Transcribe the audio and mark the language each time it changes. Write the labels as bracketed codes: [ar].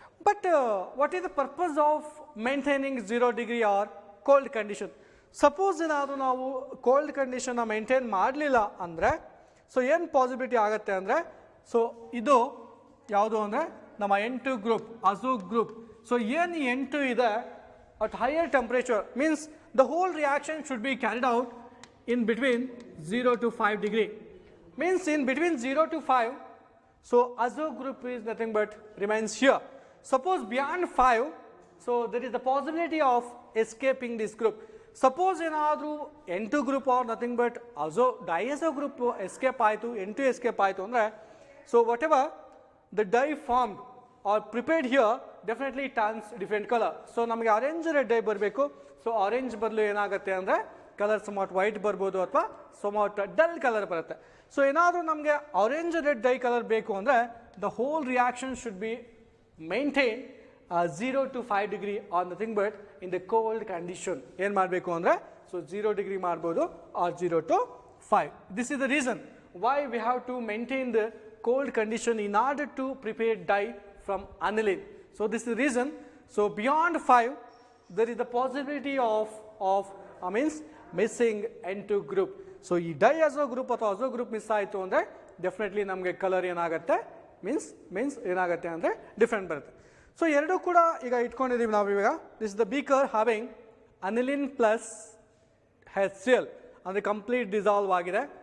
[en] But what is the purpose of maintaining 0 degree or cold condition? [kn] Suppose ಏನಾದರೂ ನಾವು cold ಕಂಡೀಷನ್ನ maintain ಮಾಡಲಿಲ್ಲ ಅಂದರೆ so ಏನು ಪಾಸಿಬಿಲಿಟಿ ಆಗುತ್ತೆ ಅಂದರೆ ಸೊ ಇದು ಯಾವುದು ಅಂದರೆ ನಮ್ಮ N2 ಗ್ರೂಪ್ ಅಜೋ ಗ್ರೂಪ್. [en] so [kn] ಏನು [en] N2 ಇದೆ at higher temperature means the whole reaction should be carried out in between 0 to 5 degree. Means in between 0 to 5, so azo group is nothing but remains here. Suppose beyond 5, so there is the possibility of escaping this group. Suppose ಏನಾದರೂ N2 group or nothing but azo diazo group escape ಆಯಿತು, N2 escape [kn] ಆಯಿತು ಅಂದರೆ [en] so whatever the dye formed or prepared here definitely turns different colour. [kn] So ನಮಗೆ orange red dye ಬರಬೇಕು. So orange ಬದಲು ಏನಾಗುತ್ತೆ ಅಂದರೆ colour ಸಮಾಟ್ white ಬರ್ಬೋದು ಅಥವಾ ಸಮಾಟ್ ಡಲ್ ಕಲರ್ ಬರುತ್ತೆ. ಸೊ ಏನಾದರೂ ನಮಗೆ ಆರೆಂಜ್ ರೆಡ್ ಡೈ ಕಲರ್ ಬೇಕು ಅಂದರೆ [en] The whole reaction should be maintain 0 to 5 degree or nothing but in the cold condition. [kn] ಏನು ಮಾಡಬೇಕು ಅಂದರೆ ಸೊ 0 ಡಿಗ್ರಿ ಮಾಡ್ಬೋದು R 0 to 5. [en] This is the reason why we have to maintain the cold condition in order to prepare dye from aniline. So this is the reason. So beyond 5 there is the possibility of means missing N2 group. [kn] So ಈ diazo group ಅಥವಾ azo group miss ಆಯಿತು ಅಂದರೆ definitely ನಮಗೆ colour ಏನಾಗುತ್ತೆ means ಏನಾಗುತ್ತೆ ಅಂದರೆ different ಬರುತ್ತೆ. So ಎರಡೂ ಕೂಡ ಈಗ ಇಟ್ಕೊಂಡಿದ್ದೀವಿ ನಾವು ಇವಾಗ. [en] this is the beaker having aniline plus HCl [kn] ಅಂದರೆ ಕಂಪ್ಲೀಟ್ ಡಿಸಾಲ್ವ್ ಆಗಿದೆ.